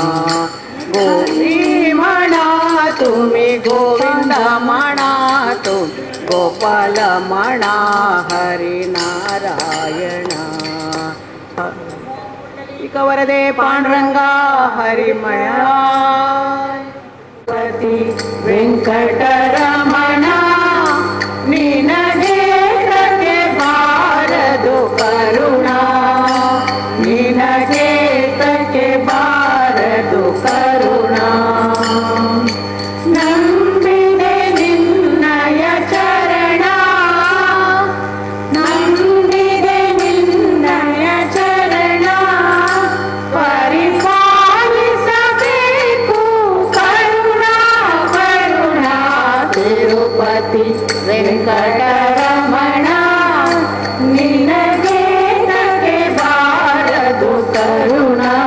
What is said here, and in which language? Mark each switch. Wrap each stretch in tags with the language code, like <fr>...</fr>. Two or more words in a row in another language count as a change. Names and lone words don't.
<mr>गोपी म्हणा तुम्ही गोविंद म्हणा तुम्ही गोपाल म्हणा हरी नारायणा वरदे पांडुरंगा हरिमया</mr> <kn>पती ವೆಂಕಟರಮಣ ನಿನಗೆ ತಕ್ಕೆ ಬಾರದು ಕರುಣ ನಿನಗೆ ತಕ್ಕೆ ಬಾರದು ಕರುಣ ನಂಬಿದೆ ನಿನ್ನಯ ಚರಣ ನಂಬಿದೆ ನಿನ್ನಯ ಚರಣ ಪರಿಪಾಲಿಸಬೇಕು ಕರುಣ ಕರುಣ ತಿರುಪತಿ ವೆಂಕಟರಮಣ ನಿನಗೆ ತಕ್ಕೆ ಬಾರದು ಕರುಣ</kn>